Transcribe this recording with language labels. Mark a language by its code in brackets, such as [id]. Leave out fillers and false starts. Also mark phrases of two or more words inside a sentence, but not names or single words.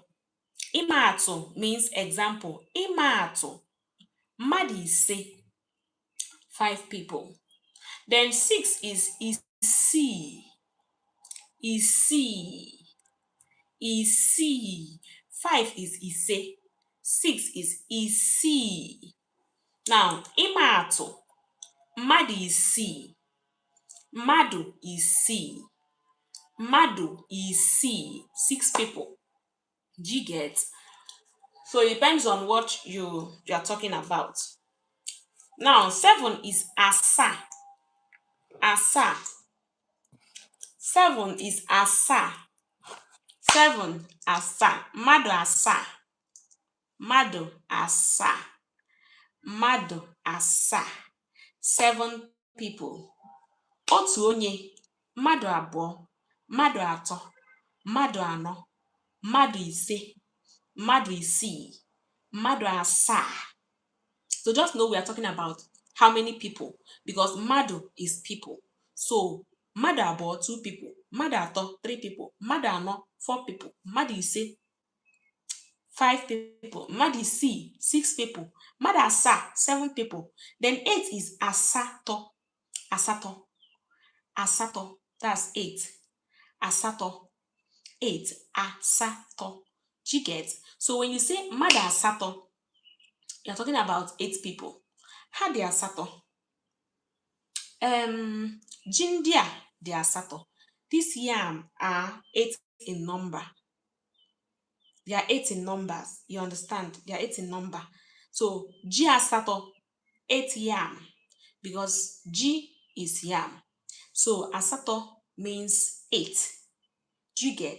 [en] Imato means example. Imato. [ig] Mmadụ ise. [en] 5 people. Then 6 is isi. [ig] Isi. Isi. [en] 5 is ise. 6 is isi. [ig] Now, imato. Mmadụ isii. Mmadụ isii. Mmadụ isii. [en] 6 people. Do you get? So it depends on what you are talking about. Now, 7 is asa. Asa. 7 is asa. 7 asa. [ig] Mmadụ asa. Mmadụ asa. Mmadụ asa. [en] 7 people. [ig] Otu onye. Mmadụ abụọ. Mmadụ atọ. Mmadụ anọ. Mmadụ ise. Mmadụ isii. Mmadụ asaa. [en] So just know we are talking about how many people, because mmadụ is people. So [ig] mmadụ abụọ, [en] 2 people. [ig] Mmadụ atọ, [en] 3 people. [ig] Mmadụ anọ, [en] 4 people. [ig] Mmadụ ise, [en] 5 people. [ig] Mmadụ isii, [en] 6 people. [ig] Mmadụ asaa, [en] 7 people. Then 8 is asatọ. Asatọ. Asatọ. That's 8. Asatọ. 8. Asatọ. Do you get? So when you say [ig] mmadụ asatọ, [en] you're talking about 8 people. [ig] Ha dị asatọ. Ji ndị a dị asatọ. [en] These yam are 8 in number. They are 8 in numbers. You understand? They are 8 in number. So [ig] G asato, [en] 8 yam, because G is yam. So asato means 8. Do you get?